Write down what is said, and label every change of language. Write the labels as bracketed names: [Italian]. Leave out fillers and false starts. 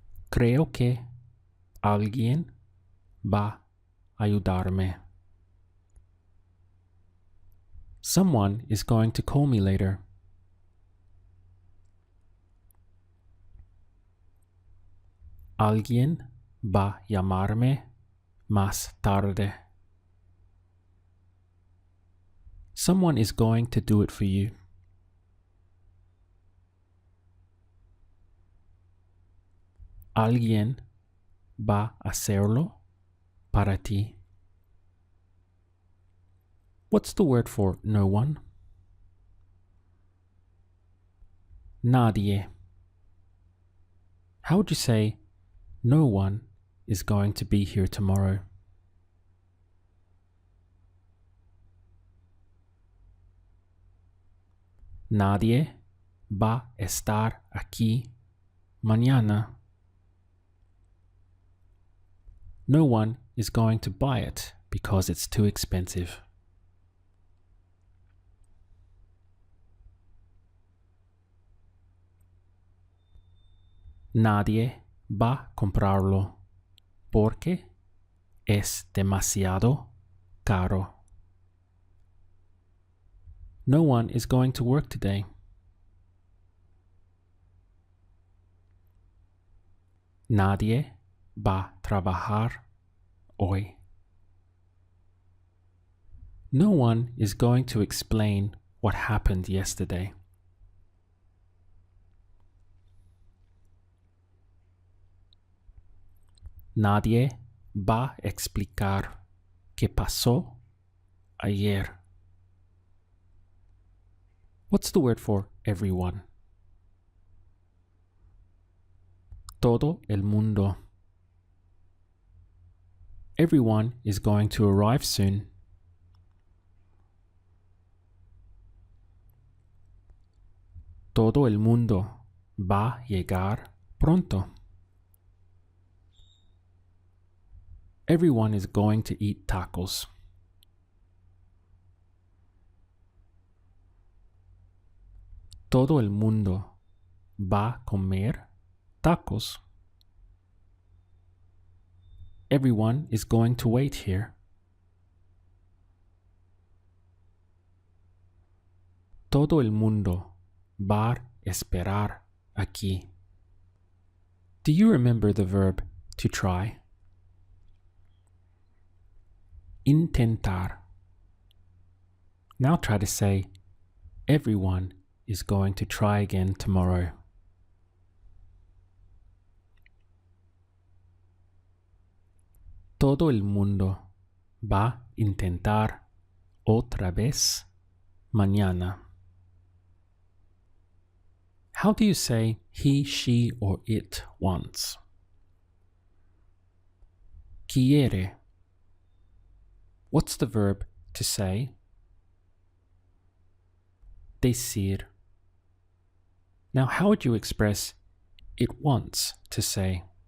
[Spanish] Creo que alguien va a ayudarme. [English] Someone is going to call me later. [Spanish] Alguien va a llamarme más tarde. [English] Someone is going to do it for you. [Spanish] Alguien va a hacerlo para ti. [English] What's the word for no one? Nadie. How would you say no one is going to be here tomorrow? [Spanish] Nadie va a estar aquí mañana. [English] No one is going to buy it because it's too expensive. [Spanish] Nadie va a comprarlo porque es demasiado caro. [English] No one is going to work today. [Spanish] Nadie va a trabajar hoy. [English] No one is going to explain what happened yesterday. [Spanish] Nadie va a explicar qué pasó ayer. [English] What's the word for everyone? [Spanish] Todo el mundo. [English] Everyone is going to arrive soon. [Spanish] Todo el mundo va a llegar pronto. [English] Everyone is going to eat tacos. [Spanish] Todo el mundo va a comer tacos. [English] Everyone is going to wait here. [Spanish] Todo el mundo va a esperar aquí. [English] Do you remember the verb to try? Intentar. Now try to say, everyone is going to try again tomorrow. [Spanish] Todo el mundo va a intentar otra vez mañana. [English] How do you say he, she, or it wants? Quiere. What's the verb to say? Decir. Now, how would you express it wants to say?